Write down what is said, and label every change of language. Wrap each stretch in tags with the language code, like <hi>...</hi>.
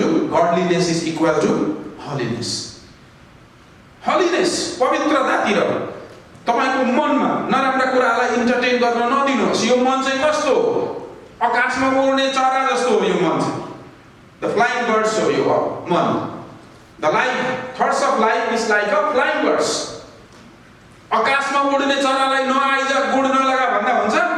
<en>Godliness is equal to holiness.</en> <ne>Holiness, पवित्रतातिर तपाईको मनमा नराम्रा कुरालाई इन्टरटेन गर्न नदिनुहोस्। यो मन चाहिँ कस्तो, आकाशमा उड्ने चरा जस्तो हो यो मन चाहिँ।</ne> <en>The flying birds</en> <ne>हो यो मन।</ne> <en>The life, thoughts of life is like a flying birds.</en> <ne>आकाशमा उड्ने चरालाई नआइज गुड नलगा भन्दा हुन्छ?</ne>